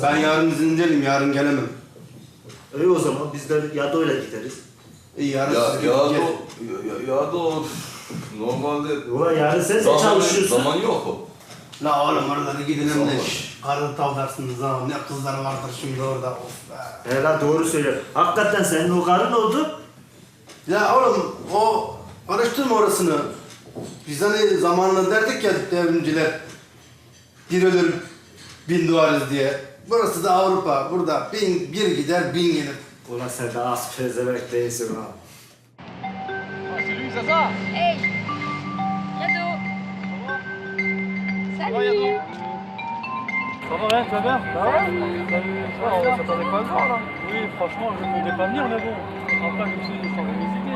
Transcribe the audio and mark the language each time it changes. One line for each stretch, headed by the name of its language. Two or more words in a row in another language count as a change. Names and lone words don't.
Turkish: Ben yarın izinliyim, yarın gelemem. İyi o zaman biz de Yado'yla gideriz. İyi yarın Ya siz da gidin. ya da normalde Ulan yarın sen de çalışıyorsun. Zaman yok o. La oğlum oralara gidin hem de Zaman. karın tavlarsınız ha. Ne kızlar vardır şimdi orada. Of be. He lan doğru söylüyor. Hakikaten senin o karın oldu. Ya oğlum o araştırma orasını. Biz hani zamanında derdik ya devrimciler. Bir ölür bin doğarız diye. Burası da Avrupa. Burada bir gider bin gelir. Ulan sen de az pezevenk değilsin ha.
French: Salut Zaza. Hey Yado. Salut. Ça va rien, tu vas bien? Ça va? On s'attendait pas à le voir là. Oui, franchement, je ne voulais pas venir, mais bon. Après, je me suis dit, il faut visiter.